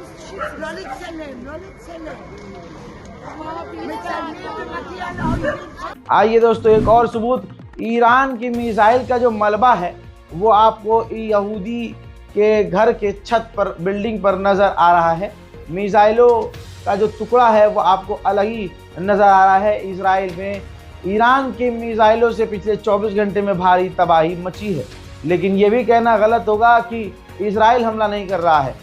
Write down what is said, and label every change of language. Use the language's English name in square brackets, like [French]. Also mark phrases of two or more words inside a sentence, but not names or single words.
[Hebrew] לא לצלם, לא לצלם. מצלמים ומגיע לאויבים שלנו. [Hindi] आइए दोस्तों, एक और सबूत, ईरान की मिसाइल का जो मलबा है वो आपको यहूदी के घर के छत पर, बिल्डिंग पर नज़र आ रहा है। मिसाइलों का जो टुकड़ा है वो आपको अलग ही नज़र आ रहा है। इजराइल में ईरान के मिसाइलों से पिछले 24 घंटे में भारी तबाही मची है, लेकिन ये भी कहना गलत होगा कि इजराइल हमला नहीं कर रहा है।